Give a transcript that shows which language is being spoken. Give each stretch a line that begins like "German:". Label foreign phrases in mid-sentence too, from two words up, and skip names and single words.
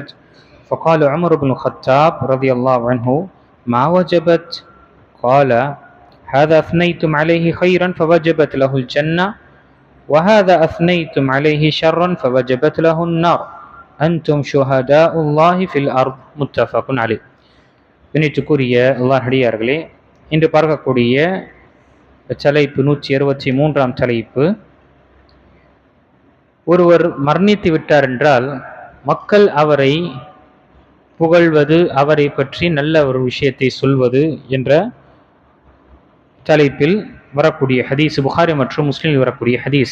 Arabic: فقال عمر بن الخطاب رضي الله عنه: ما وجبت؟ قال: هذا أثنيتم عليه خيرا فوجبت له الجنة، وهذا أثنيتم عليه شرا فوجبت له النار. أنتم شهداء الله في الأرض. متفق عليه.
Tamil: கண்ணியத்துக்குரிய அல்லாஹ்வின் இன்று பார்க்கக்கூடிய தலைப்பு 163ஆம் தலைப்பு. ஒருவர் மரணித்து விட்டார் என்றால் மக்கள் அவரை புகழ்வது, அவரை பற்றி நல்ல ஒரு விஷயத்தை சொல்வது என்ற தலைப்பில் வரக்கூடிய ஹதீஸ் புகாரி மற்றும் முஸ்லிமில் வரக்கூடிய ஹதீஸ்.